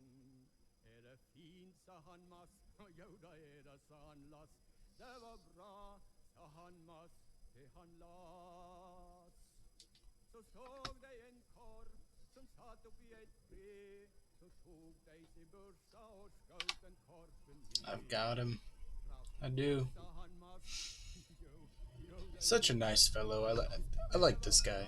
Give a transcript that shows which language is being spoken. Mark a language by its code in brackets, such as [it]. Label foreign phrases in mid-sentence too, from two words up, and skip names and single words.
[no] Er det fint, sa han Mass, jo da er det, sa han Lass. Det var bra, sa han Mass, til han Lass. Så de en kar som satt oppi et tre, så tok de sin børsa og skjøt den karpen ned. [en] I've got him. I do. Such a nice fellow. I like this guy.